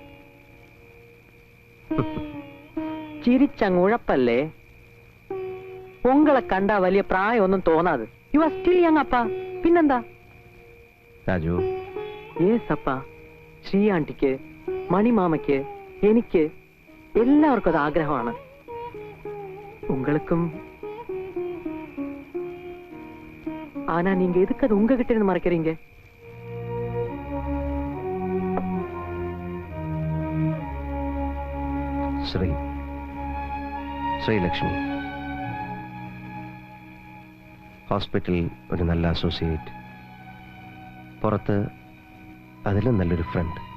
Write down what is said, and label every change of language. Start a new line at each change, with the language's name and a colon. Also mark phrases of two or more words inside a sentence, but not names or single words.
Malayalam: ചിരിച്ചങ്ങുഴപ്പല്ലേ? ഉങ്ങളെ കണ്ടാ വലിയ പ്രായമൊന്നും തോന്നാതെ.
English: you are still young അപ്പ. പിന്നെന്താ
Malayalam: രാജു, യേസ് അപ്പ. ശ്രീ ആന്റിക്ക്, മണിമാമയ്ക്ക്, എനിക്ക് എല്ലാവർക്കും അത് ആഗ്രഹമാണ്. ഉങ്ങൾക്കും.
Tamil: ஆனா நீங்க எதுக்கு அது உங்ககிட்ட இருந்து மறைக்கிறீங்க?
Malayalam: ശ്രീലക്ഷ്മി ഹോസ്പിറ്റലിൽ ഒരു നല്ല അസോസിയേറ്റ്, പുറത്ത് അതിലും നല്ലൊരു ഫ്രണ്ട്.